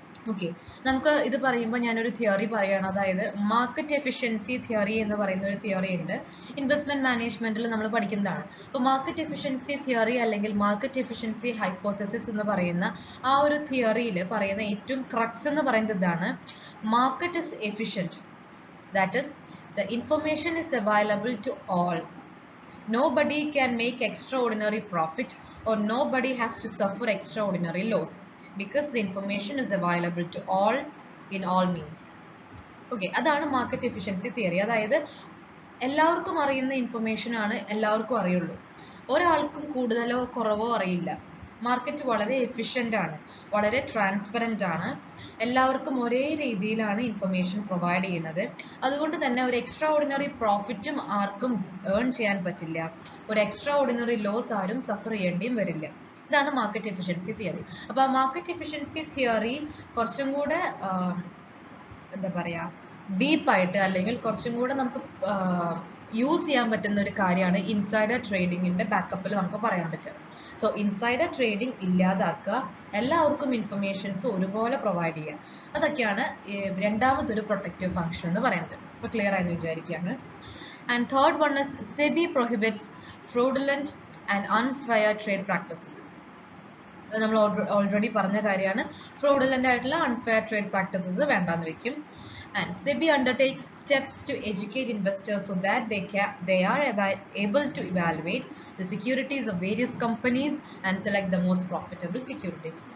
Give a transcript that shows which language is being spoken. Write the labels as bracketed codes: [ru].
[ml] Okay, നമുക്ക് ഇത് പറയുമ്പോൾ ഞാനൊരു തിയറി പറയുകയാണ്. അതായത് മാർക്കറ്റ് എഫിഷ്യൻസി തിയറി എന്ന് പറയുന്ന ഒരു തിയറി ഉണ്ട്, ഇൻവെസ്റ്റ്മെന്റ് മാനേജ്മെന്റിൽ നമ്മൾ പഠിക്കുന്നതാണ്. അപ്പോൾ മാർക്കറ്റ് എഫിഷ്യൻസി തിയറി അല്ലെങ്കിൽ മാർക്കറ്റ് എഫിഷ്യൻസി ഹൈപ്പോത്തസിസ് എന്ന് പറയുന്ന ആ ഒരു തിയറിയിൽ പറയുന്ന ഏറ്റവും ക്രക്സ് എന്ന് പറയുന്നത് ഇതാണ്: [en] Market is efficient, that is the information is available to all. Nobody can make extraordinary profit or nobody has to suffer extraordinary loss because the information is available to all in all means. [ml] Okay, അതാണ് market efficiency theory. അതായത് എല്ലാവർക്കും അറിയുന്ന information ആണ് എല്ലാവർക്കും അറിയുള്ളൂ, ഒരാൾക്കും കൂടുതലോ കുറവോ അറിയില്ല. മാർക്കറ്റ് വളരെ എഫിഷ്യൻ്റ് ആണ്, വളരെ ട്രാൻസ്പെറൻ്റ് ആണ്, എല്ലാവർക്കും ഒരേ രീതിയിലാണ് ഇൻഫർമേഷൻ പ്രൊവൈഡ് ചെയ്യുന്നത്. അതുകൊണ്ട് തന്നെ ഒരു എക്സ്ട്രാ ഓർഡിനറി പ്രോഫിറ്റും ആർക്കും ഏൺ ചെയ്യാൻ പറ്റില്ല, ഒരു എക്സ്ട്രാ ഓർഡിനറി ലോസ് ആരും സഫർ ചെയ്യേണ്ടിയും വരില്ല. ഇതാണ് മാർക്കറ്റ് എഫിഷ്യൻസി തിയറി. അപ്പോൾ ആ മാർക്കറ്റ് എഫിഷ്യൻസി തിയറി കുറച്ചും കൂടെ എന്താ പറയുക, ഡീപ്പായിട്ട് അല്ലെങ്കിൽ കുറച്ചും കൂടെ നമുക്ക് യൂസ് ചെയ്യാൻ പറ്റുന്ന ഒരു കാര്യമാണ് ഇൻസൈഡർ ട്രേഡിങ്ങിന്റെ ബാക്കപ്പിൽ നമുക്ക് പറയാൻ പറ്റുക. സോ ഇൻസൈഡർ ട്രേഡിംഗ് ഇല്ലാതാക്കുക, എല്ലാവർക്കും ഇൻഫർമേഷൻസ് ഒരുപോലെ പ്രൊവൈഡ് ചെയ്യുക, അതൊക്കെയാണ് രണ്ടാമതൊരു പ്രൊട്ടക്റ്റീവ് ഫംഗ്ഷൻ എന്ന് പറയുന്നത്. അപ്പോൾ ക്ലിയർ ആയെന്ന് വിചാരിക്കുകയാണ്. [en] And third one is SEBI prohibits fraudulent and unfair trade practices. [ml] നമ്മൾ ഓൾറെഡി പറഞ്ഞ കാര്യമാണ്, ഫ്രോഡുലന്റ് ആയിട്ടുള്ള അൺഫെയർ ട്രേഡ് പ്രാക്ടീസസ് വേണ്ടാന്ന് വെക്കും. [en] And SEBI undertakes steps to educate investors so that they are able to evaluate the securities of various companies and select the most profitable securities.